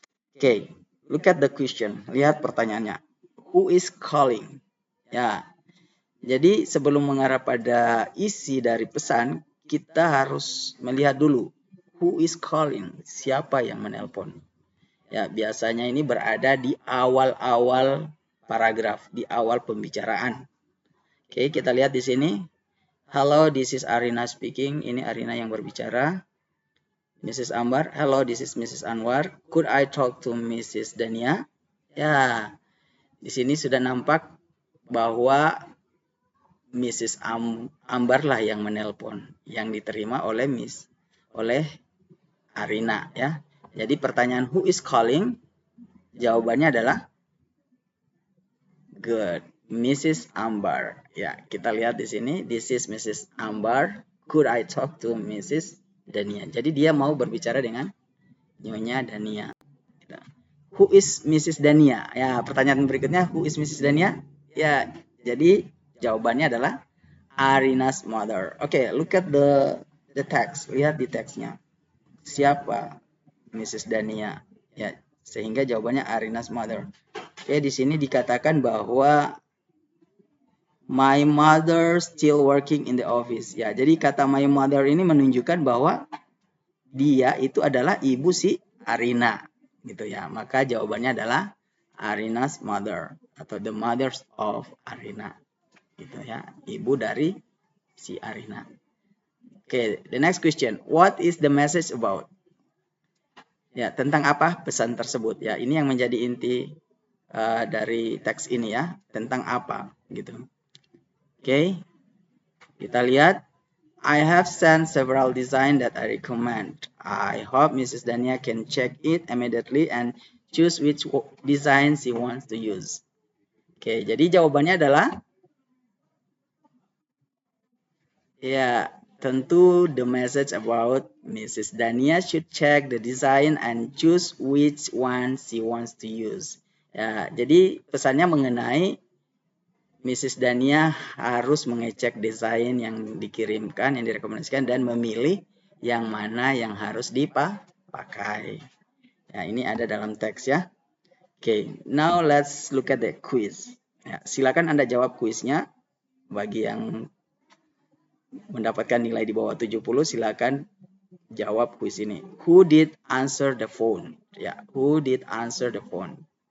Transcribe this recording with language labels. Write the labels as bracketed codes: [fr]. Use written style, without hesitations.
[en] Oke, look at the question. [id] Lihat pertanyaannya. [en] Who is calling? Ya. [id] Jadi sebelum mengarah pada isi dari pesan, kita harus melihat dulu [en] who is calling, [id] siapa yang menelpon. Ya, biasanya ini berada di awal-awal paragraf, di awal pembicaraan. Oke, kita lihat di sini. [en] Hello, this is Arina speaking. [id] Ini Arina yang berbicara. [en] Mrs. Ambar, hello, this is Mrs. Anwar. Could I talk to Mrs. Dania? [id] Ya, di sini sudah nampak bahwa Mrs. Ambar lah yang menelpon, yang diterima oleh Arina ya. Jadi pertanyaan [en] who is calling? [id] Jawabannya adalah good, Mrs. Ambar. Ya, kita lihat di sini, [en] this is Mrs. Ambar. Could I talk to Mrs. Dania? [id] Jadi dia mau berbicara dengan Nyonya Dania. [en] Who is Mrs. Dania? [id] Ya, pertanyaan berikutnya, [en] who is Mrs. Dania? [id] Ya, jadi jawabannya adalah [en] Arina's mother. Oke, look at the text. [id] Lihat di teksnya. Siapa Mrs. Dania? Ya, sehingga jawabannya [en] Arina's mother. Oke, [id] di sini dikatakan bahwa [en] my mother still working in the office. [id] Ya, jadi kata [en] my mother [id] ini menunjukkan bahwa dia itu adalah ibu si Arina, gitu ya. Maka jawabannya adalah Arina's mother. atau [en] the mothers of Arina. [id] Gitu ya, ibu dari si Arina. [en] Oke, the next question. What is the message about? [id] Ya, tentang apa pesan tersebut? Ya, ini yang menjadi inti dari teks ini ya, tentang apa gitu. Oke, kita lihat. [en] I have sent several designs that I recommend. I hope Mrs. Dania can check it immediately and choose which design she wants to use. [id] Oke, jadi jawabannya adalah ya, tentu [en] the message about Mrs. Dania should check the design and choose which one she wants to use. [id] Ya, jadi pesannya mengenai Mrs. Dania harus mengecek desain yang dikirimkan, yang direkomendasikan, dan memilih yang mana yang harus dipakai. Ya, ini ada dalam teks ya. [en] Oke, now let's look at the quiz. [id] Ya, silakan Anda jawab kuisnya. Bagi yang mendapatkan nilai di bawah 70, silakan jawab kuis ini. [en] Who did answer the phone? Ya, who did answer the phone?